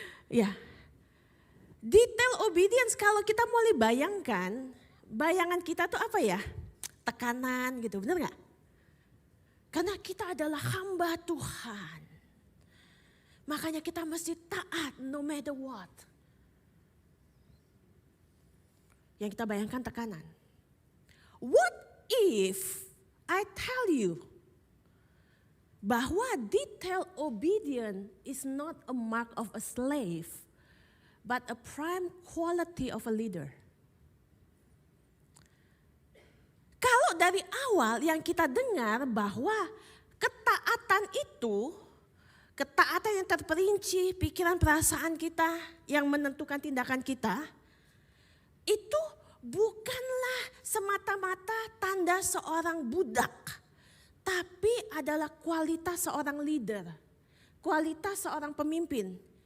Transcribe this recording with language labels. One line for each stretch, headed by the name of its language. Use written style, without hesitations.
Indonesian: Ya. Detail obedience kalau kita mulai bayangkan, bayangan kita tuh apa ya? Tekanan gitu, benar gak? Karena kita adalah hamba Tuhan. Makanya kita mesti taat
English: no matter what.
Indonesian: yang kita bayangkan tekanan.
English: What if I tell you bahwa detail obedience is not a mark of a slave, but a prime quality of a leader.
Indonesian: Kalau dari awal yang kita dengar bahwa ketaatan itu, ketaatan yang terperinci, pikiran perasaan kita yang menentukan tindakan kita, itu bukanlah semata-mata tanda seorang budak, tapi adalah kualitas seorang leader, kualitas seorang pemimpin.